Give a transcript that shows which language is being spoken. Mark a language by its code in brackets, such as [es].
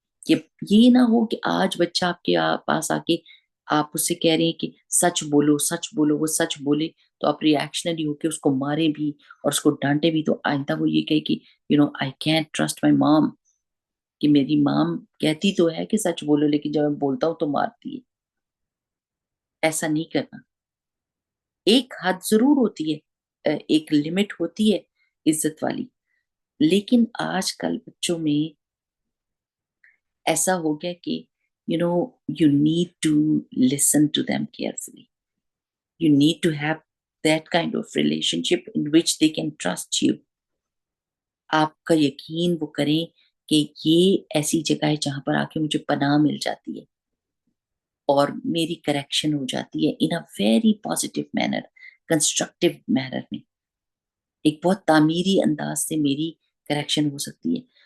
[ur] کہ یہ نہ ہو کہ آج بچہ آپ کے پاس آ کے آپ اس سے کہہ رہے ہیں کہ سچ بولو سچ بولو, وہ سچ بولے تو آپ ریئیکشنری ہو کے اس کو مارے بھی اور اس کو ڈانٹے بھی, تو آئندہ وہ یہ کہے کہ [en] I can't trust my mom, [ur] کہ میری مام کہتی تو ہے کہ سچ بولو لیکن جب میں بولتا ہوں تو مارتی ہے. ایسا نہیں کرنا. ایک حد ضرور ہوتی ہے, ایک لمٹ ہوتی ہے عزت والی, لیکن آج کل بچوں میں ایسا ہو گیا کہ [en] you need to listen to them carefully. You need to have that kind of relationship in which they can trust you. [ur] آپ کا یقین وہ کریں کہ یہ ایسی جگہ ہے جہاں پر آ کے مجھے پناہ مل جاتی ہے اور میری کریکشن ہو جاتی ہے [en] in a very positive manner, constructive manner [ur] میں, ایک بہت تعمیری انداز سے میری کریکشن ہو سکتی ہے.